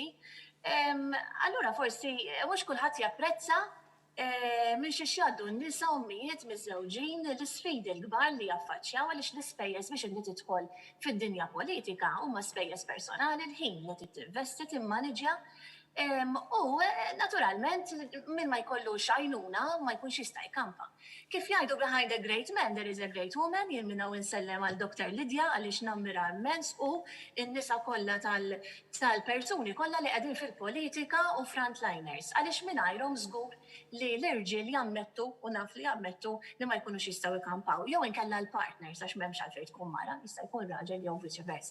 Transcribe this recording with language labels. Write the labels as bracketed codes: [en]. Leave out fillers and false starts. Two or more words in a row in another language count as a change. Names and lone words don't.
[mt] Allura forsi mhux kulħadd japprezza minn xi xjaddu n-nisa ommijiet miż-żewġin l-isfidi l-kbar li jaffaċċjaw għaliex l-ispejjeż biex inti tidħol fid-dinja politika huma spejjeż personali l-ħin li tinvesti timmaniġja. U naturalment min ma jkollu xajnuna ma jkunx jista' jkampa. Kif jgħidu [en] behind a great man there is a great woman, [mt] jien minnaw insellem għal Dr. Lidja għaliex nammira immens u n-nisa kollha tal-persuni kollha li qegħdin fil-politika u frontliners għaliex mingħajrhom żgur li l-irġiel jammettu u naf li jammettu li ma jkunux jistgħu jkampaw jew inkella l-partners għax m'hemmx għalfejn tkun mara, jista' jkun raġel jew viċi versa.